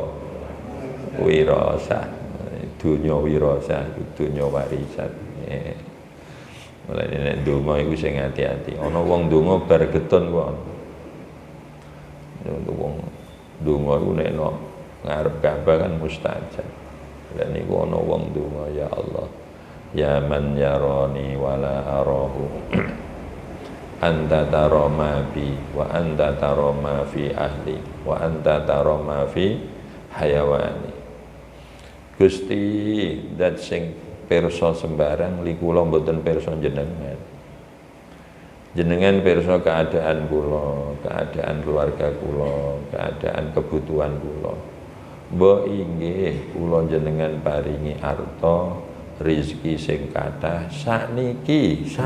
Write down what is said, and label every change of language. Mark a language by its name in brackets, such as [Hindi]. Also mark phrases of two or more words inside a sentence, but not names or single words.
[Javanese] Wirasah, dunya wirasah, dunya warisan. Mulai nek ndonga iku sing hati-hati. Ana wong ndonga bar getun kok. Wong ndonga iku nek ngarep Ka'bah kan mustajab. Lan niku ana wong ndonga, [Arabic] يا الله، يا من يراني ولا أراه. أنت ترى ما بي وأنت ترى ما في أهلي وأنت ترى ما في حيواني. [Javanese] Gusti dat sing pirsa sembarang li kula mboten pirsa jenengan. Jenengan pirsa keadaan kula, keadaan keluarga kula, keadaan kebutuhan kula. Mbok inggih kula jenengan paringi arta, rezeki sing kathah sakniki.